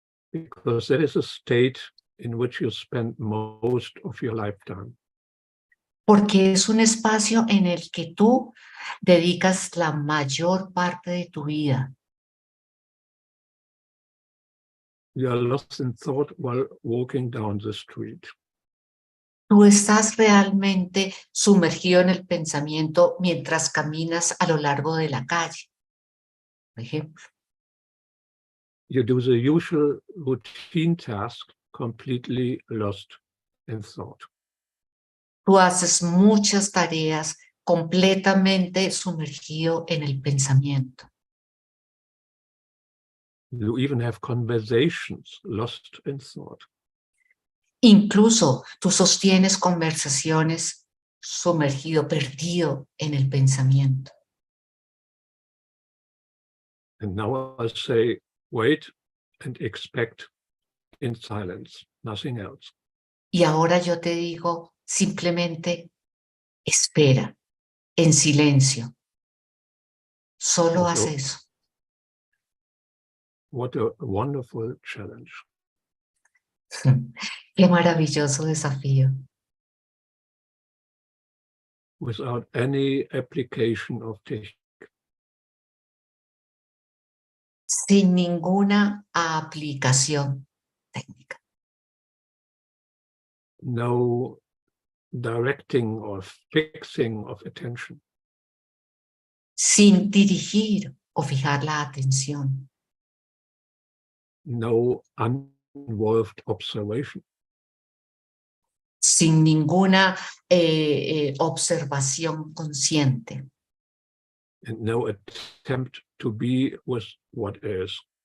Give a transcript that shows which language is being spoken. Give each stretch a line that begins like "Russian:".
English: Because that is a state in which you spend most of your lifetime.
Spanish: Porque es un espacio en el que tú dedicas la mayor parte de tu vida.
English: You are lost in thought while walking down the street.
Spanish: Tú estás realmente sumergido en el pensamiento mientras caminas a lo largo de la calle, por ejemplo.
English: you do the usual routine task completely lost in thought.
Spanish: Tú haces muchas tareas completamente sumergido en el pensamiento.
English: You even have conversations lost in thought.
Spanish: Incluso tú sostienes conversaciones sumergido, perdido en el pensamiento.
English: And now I say, wait and expect in silence, nothing else.
Spanish: Y ahora yo te digo, simplemente espera, en silencio. Solo haz eso.
English: What a wonderful challenge.
Spanish: Qué maravilloso desafío.
English: Without any application of technique.
Spanish: Sin ninguna aplicación técnica.
English: No directing or fixing of attention.
Spanish: Sin dirigir o fijar la atención.
English: No uninvolved observation.
Spanish: Sin ninguna observación consciente.
English: And no attempt to be with what is.